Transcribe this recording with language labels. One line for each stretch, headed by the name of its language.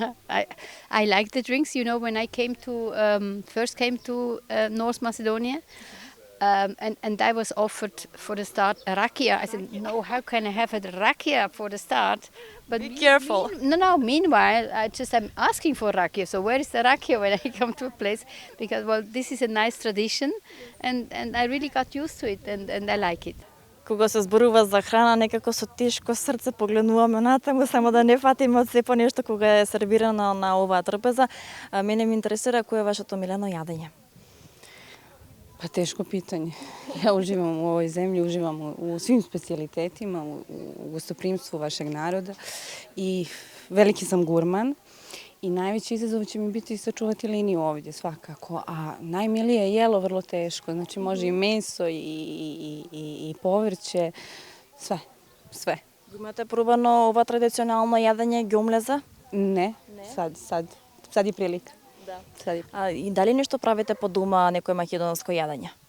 English: I like the drinks. You know, when I came to first came to North Macedonia, and I was offered for the start a rakia. I said, no, how can I have a rakia for the start? But be careful. Meanwhile, I'm asking for rakia. So where is the rakia when I come to a place? Because well, this is a nice tradition, and I really got used to it, and I like it.
Macedonian: Кога се зборува за храна, некако со тешко срце погледнуваме натаму, само да не фатиме од сепо нешто кога е сервирано на оваа трпеза. Мене ме интересира кој е вашето милено јадење.
Croatian: Pa teško pitanje. Ja uživam u ovoj zemlji, uživam u svim specijalitetiima, u gostoprimstvu vašeg naroda i veliki sam gurman. I najveći izazov će mi biti sačuvati liniju ovdje svakako, a najmilije je jelo vrlo teško, znači može i meso i povrće, sve.
Macedonian: Имате пробано ова традиционално јадење гјомлеза?
Croatian: Ne, sad je prilika.
Macedonian: Да. И дали нешто правите по дома, некој македонско јадење?